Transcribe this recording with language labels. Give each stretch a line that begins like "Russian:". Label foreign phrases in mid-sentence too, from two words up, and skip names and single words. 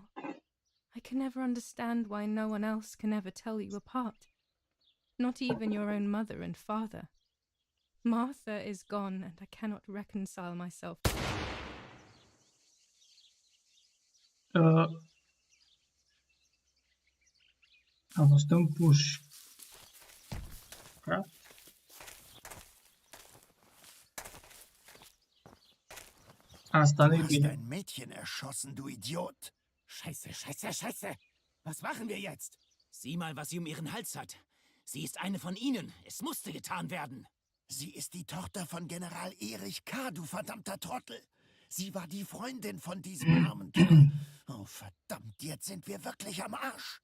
English: I can never understand why no one else can ever tell you apart. Not even your own mother and father. Martha is gone and I cannot reconcile myself.
Romanian: A fost un push. Crap. Asta nu-i
German: Du hast
Romanian: bine.
German: ein Mädchen erschossen, du Idiot! Scheiße, scheiße, scheiße! Was machen wir jetzt? Sieh mal, was sie um ihren Hals hat. Sie ist eine von ihnen. Es musste getan werden. Sie ist die Tochter von General Erich K., du verdammter Trottel! Sie war die Freundin von diesem armen Kerl. Oh, verdammt, jetzt sind wir wirklich am Arsch.